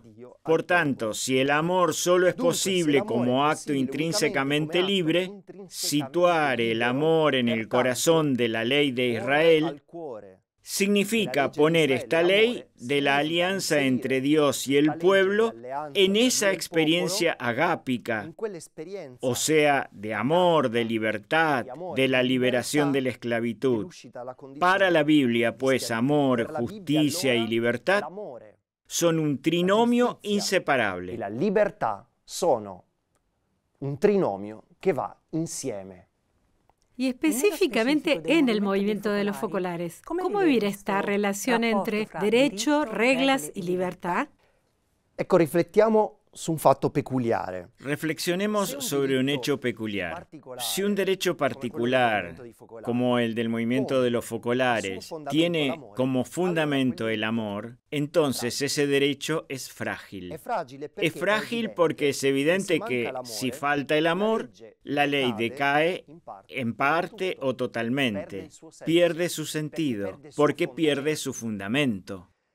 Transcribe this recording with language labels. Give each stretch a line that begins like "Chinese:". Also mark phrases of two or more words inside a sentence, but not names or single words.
Spanish: Por tanto, si el amor solo es posible como acto intrínsecamente libre, situar el amor en el corazón de la ley de Israel significa poner esta ley de la alianza entre Dios y el pueblo en esa experiencia agápica, o sea, de amor, de libertad, de la liberación de la esclavitud. Para la Biblia, pues, amor, justicia y libertad son un trinomio inseparable.
Italian: La libertà sono un trinomio che va insieme.
Spanish: Y específicamente en el movimiento de los focolares, ¿cómo vivir esta relación entre derecho, reglas y libertad?
Italian: Ecco, riflettiamo su un fatto peculiare.
Spanish: Reflexionemos sobre un hecho peculiar. Si un derecho particular, como el del movimiento de los focolares, tiene como fundamento el amor, entonces ese derecho es frágil. Es frágil porque es evidente que si falta el amor, la ley decae en parte o totalmente, pierde su sentido, porque pierde su fundamento.